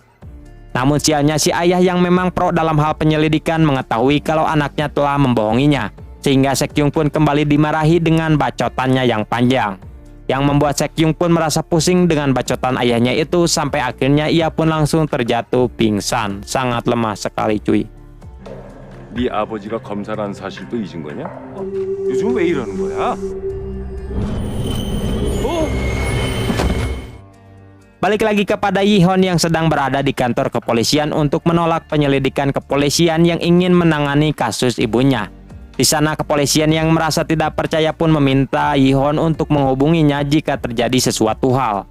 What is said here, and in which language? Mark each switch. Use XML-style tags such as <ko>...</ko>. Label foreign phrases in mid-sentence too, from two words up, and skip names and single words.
<id>Namun sialnya si ayah yang memang pro dalam hal penyelidikan mengetahui kalau anaknya telah membohonginya, sehingga Sekyung pun kembali dimarahi dengan bacotannya yang panjang. Yang membuat Sekyung pun merasa pusing dengan bacotan ayahnya itu sampai akhirnya ia pun langsung terjatuh pingsan. Sangat lemah sekali cuy.</id> <ko>네 아버지가 검사라는 사실도 잊은 거냐? 요즘 왜 이러는 거야?</ko> <id>Balik lagi kepada Yihon yang sedang berada di kantor kepolisian untuk menolak penyelidikan kepolisian yang ingin menangani kasus ibunya. Di sana kepolisian yang merasa tidak percaya pun meminta Yihon untuk menghubunginya jika terjadi sesuatu hal.</id>